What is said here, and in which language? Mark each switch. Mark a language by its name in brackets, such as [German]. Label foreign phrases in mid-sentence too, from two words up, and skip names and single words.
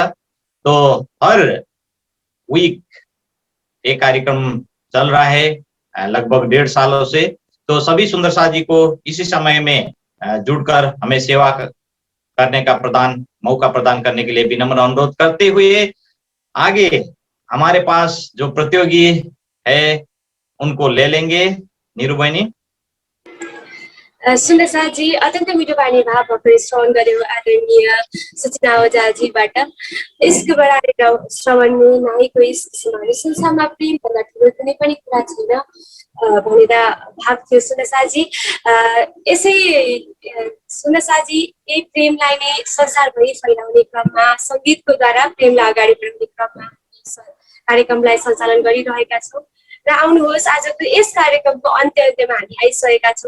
[Hindi] तो हर वीक ये कार्यक्रम चल रहा है लगभग 1.5 सालों से। तो सभी सुंदर साथ जी को इसी समय में जुड़कर हमें सेवा करने का मौका प्रदान करने के लिए विनम्र अनुरोध करते हुए आगे हमारे पास जो प्रतियोगी है उनको ले लेंगे। [Nepali] नीरू बहिनी। सुन्दर साथजी, अत्यन्त मिठो बानी भाव भर्खरै श्रवण गर्यो आदरणीय सचिन आवाजाजीबाट। इश्क बढाएर श्रवण में नाहीको इश्क समान, संसारमा प्रेम भन्दा ठुलो कुनै पनि कुरा छैन भनेर भाव थियो सुन्दर साथजी। यसै सुन्दर साथजी यही प्रेमलाई नै संसारभरि फैलाउने क्रममा सङ्गीतको द्वारा प्रेमलाई अगाडि बढाउने क्रममा कार्यक्रमलाई सञ्चालन गरिरहेका छौँ र आउनुहोस् आजको यस कार्यक्रमको अन्त्यमा हामी आइसकेका छौँ।